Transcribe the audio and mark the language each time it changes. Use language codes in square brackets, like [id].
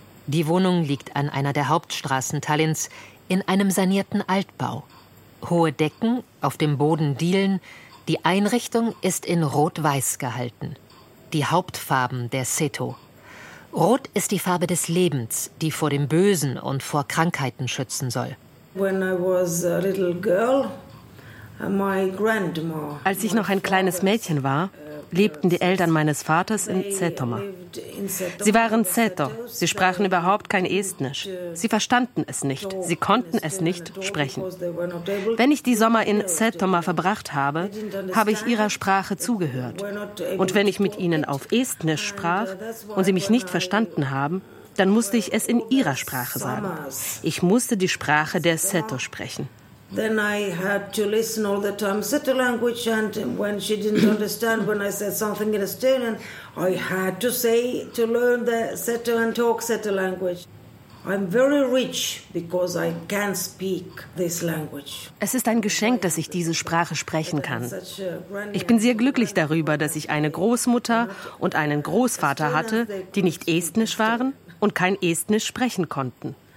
[de] Die Wohnung liegt an einer der Hauptstraßen Tallinns in einem sanierten Altbau. Hohe Decken, auf dem Boden Dielen, die Einrichtung ist in Rot-Weiß gehalten. Die Hauptfarben der Seto. Rot ist die Farbe des Lebens, die vor dem Bösen und vor Krankheiten schützen soll. [en] When I was a little girl, my grandma, [de] als ich noch ein kleines Mädchen war, lebten die Eltern meines Vaters in Setoma. Sie waren Seto, sie sprachen überhaupt kein Estnisch. Sie verstanden es nicht, sie konnten es nicht sprechen. Wenn ich die Sommer in Setoma verbracht habe, habe ich ihrer Sprache zugehört. Und wenn ich mit ihnen auf Estnisch sprach und sie mich nicht verstanden haben, dann musste ich es in ihrer Sprache sagen. Ich musste die Sprache der Seto sprechen. [en] Then I had to listen all the time Seto language, and when she didn't understand when I said something in Estonian, I had to say to learn the Seto and talk Seto language. I'm very rich because I can speak this language. [de] Es ist ein Geschenk, dass ich diese Sprache sprechen kann. Ich bin sehr glücklich darüber, dass ich eine Großmutter und einen Großvater hatte, die nicht Estnisch waren und kein Estnisch sprechen konnten.